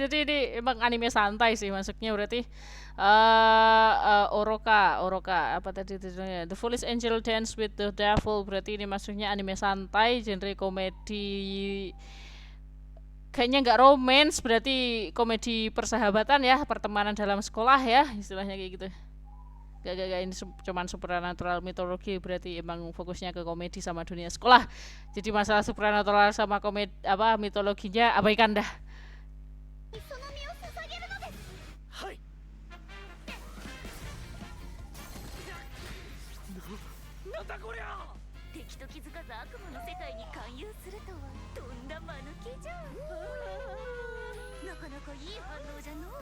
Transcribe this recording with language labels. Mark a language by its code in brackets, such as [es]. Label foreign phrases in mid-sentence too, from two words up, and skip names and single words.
[id] Jadi ini emang anime santai sih masuknya, berarti Oroka apa tadi judulnya, The Foolish Angel Dance with the Devil, berarti ini masuknya anime santai, genre komedi, kayaknya nggak romance, berarti komedi persahabatan ya, pertemanan dalam sekolah ya, istilahnya kayak gitu. Gak ini cuman supernatural mitologi, berarti emang fokusnya ke komedi sama dunia sekolah. Jadi masalah supernatural sama komedi apa mitologinya abaikan dah. [ja] はい。なんだこりゃ。敵と気づかず悪魔の世界に勧誘するとはとんだ間抜けじゃん。なかなかいい反応じゃのう。